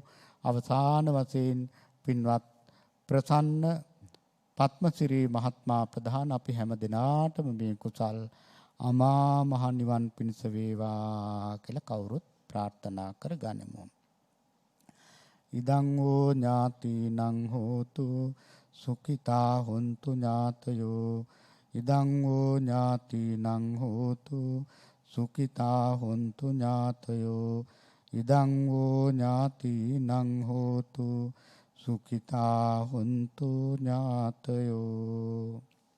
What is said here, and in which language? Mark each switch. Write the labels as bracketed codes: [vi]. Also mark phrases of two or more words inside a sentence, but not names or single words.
[si] අවසාන වශයෙන් පින්වත් ප්‍රසන්න පත්මසිරි මහත්මයා ප්‍රධාන අපි හැම දිනාටම මේ කුසල් අමා මහ නිවන් පිණිස වේවා කියලා කවුරුත් ප්‍රාර්ථනා කර ගනිමු. [pi] ඉදං ඕ ඥාතිනං හෝතු සුඛිතා හොන්තු ඥාතයෝ. ඉදං ඕ ඥාතිනං හෝතු සුඛිතා හොන්තු ඥාතයෝ. ඉදං ඕ ඥාතිනං හෝතු සුඛිතා හොන්තු ඥාතයෝ.